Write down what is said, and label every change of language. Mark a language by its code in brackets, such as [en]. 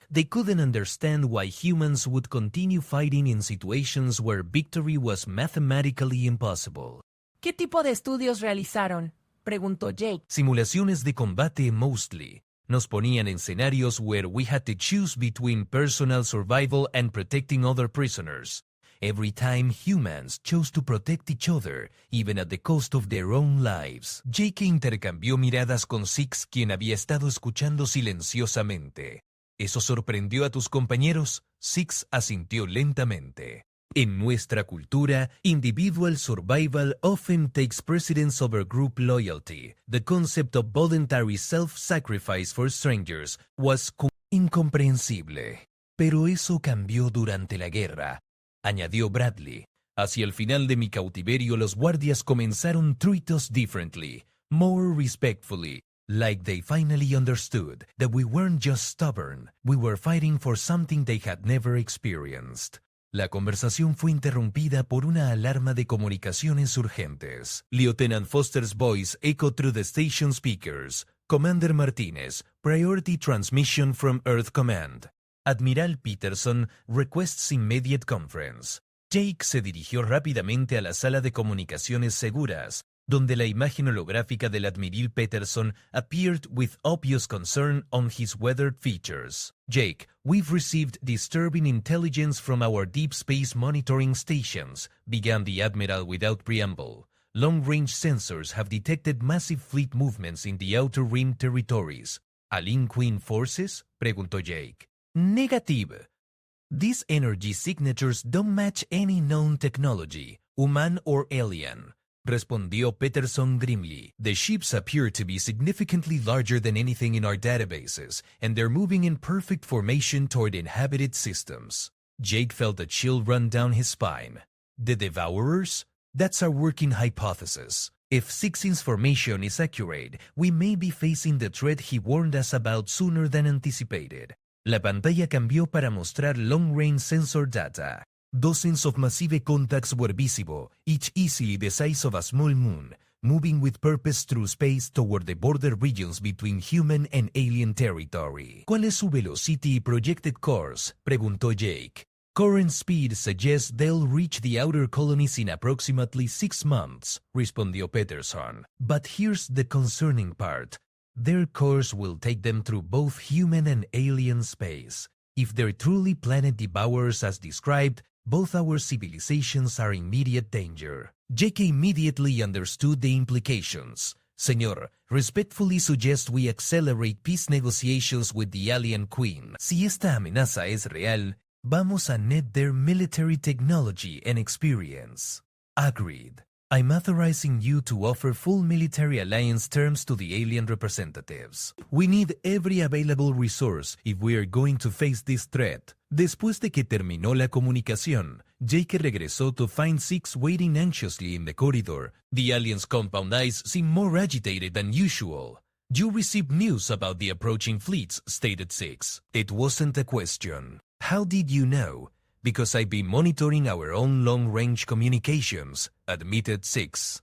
[en] They couldn't understand why humans would continue fighting in situations where victory was mathematically impossible. [es] ¿Qué tipo de estudios realizaron?, preguntó Jake. Simulaciones de combate [en] mostly. [es] Nos ponían en escenarios [en] where we had to choose between personal survival and protecting other prisoners. Every time humans chose to protect each other, even at the cost of their own lives. [es] Jake intercambió miradas con Six, quien había estado escuchando silenciosamente. ¿Eso sorprendió a tus compañeros? Six asintió lentamente. En nuestra cultura, [en] individual survival often takes precedence over group loyalty. The concept of voluntary self-sacrifice for strangers was [es] incomprensible. Pero eso cambió durante la guerra, añadió Bradley. Hacia el final de mi cautiverio, los guardias comenzaron a [en] treat us differently, more respectfully. Like they finally understood that we weren't just stubborn, we were fighting for something they had never experienced. [es] La conversación fue interrumpida por una alarma de comunicaciones urgentes. [en] Lieutenant Foster's voice echoed through the station speakers. Commander Martinez, priority transmission from Earth Command. Admiral Peterson requests immediate conference. [es] Jake se dirigió rápidamente a la sala de comunicaciones seguras, donde la imagen holográfica del Admiral Peterson [en] appeared with obvious concern on his weathered features. Jake, we've received disturbing intelligence from our deep space monitoring stations, began the Admiral without preamble. Long-range sensors have detected massive fleet movements in the Outer Rim territories. ¿Alien Queen forces?, [es] preguntó Jake. [en] Negative. These energy signatures don't match any known technology, human or alien. [es] Respondió [en] Peterson grimly. The ships appear to be significantly larger than anything in our databases, and they're moving in perfect formation toward inhabited systems. Jake felt a chill run down his spine. The Devourers? That's our working hypothesis. If Six's formation is accurate, we may be facing the threat he warned us about sooner than anticipated. [es] La pantalla cambió para mostrar [en] long-range sensor data. Dozens of massive contacts were visible, each easily the size of a small moon, moving with purpose through space toward the border regions between human and alien territory. [es] ¿Cuál es su [en] velocity [es] y [en] projected course?, [es] preguntó Jake. [en] Current speed suggests they'll reach the outer colonies in approximately 6 months, respondió Peterson. But here's the concerning part. Their course will take them through both human and alien space. If they're truly planet devourers as described, both our civilizations are in immediate danger. Jake immediately understood the implications. [es] Señor, [en] respectfully suggest we accelerate peace negotiations with the Alien Queen. [es] Si esta amenaza es real, vamos a [en] net their military technology and experience. Agreed. I'm authorizing you to offer full military alliance terms to the alien representatives. We need every available resource if we are going to face this threat. [es] Después de que terminó la comunicación, Jake regresó [en] to find Six waiting anxiously in the corridor. The alien's compound eyes seemed more agitated than usual. You received news about the approaching fleets, stated Six. It wasn't a question. How did you know? Because I've been monitoring our own long-range communications, admitted Six.